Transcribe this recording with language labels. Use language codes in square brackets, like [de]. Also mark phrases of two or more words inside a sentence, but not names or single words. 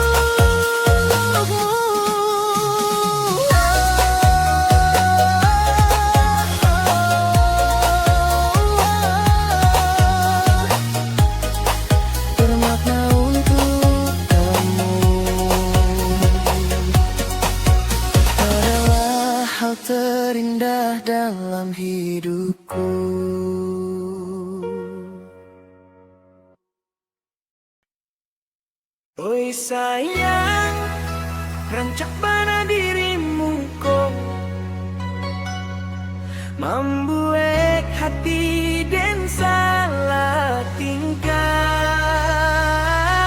[id] Bermakna untuk kamu adalah hal terindah dalam hidupku. Oi sayang, [min] rancak bana [id] dirimu kok, membuat hati dan salah tingkah.